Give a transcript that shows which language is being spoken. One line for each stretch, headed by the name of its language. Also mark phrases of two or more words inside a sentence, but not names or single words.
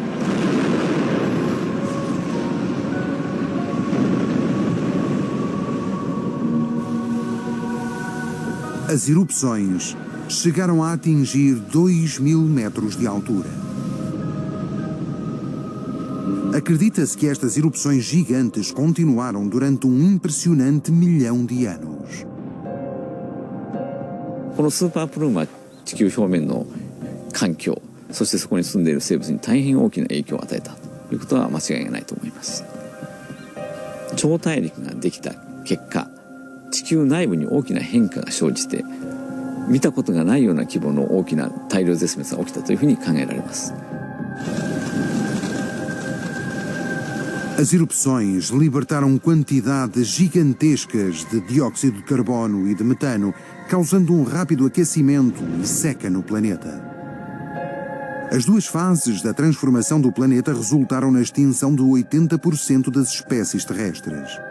Portuguese: As erupções chegaram a atingir 2.000 metros de altura. Acredita-se que estas erupções gigantes continuaram durante um impressionante 1.000.000 de anos.
Japanese: このスーパープルームは地球表面の環境、そしてそこに住んでいる生物に大変大きな影響を与えたということは間違いがないと思います。超大陸ができた結果、地球内部に大きな変化が生じて、見たことがないような規模の大きna大量絶滅が起きたというふうに考えられます。
Portuguese: As erupções libertaram quantidades gigantescas de dióxido de carbono e de metano, causando um rápido aquecimento e seca no planeta. As duas fases da transformação do planeta resultaram na extinção de 80% das espécies terrestres.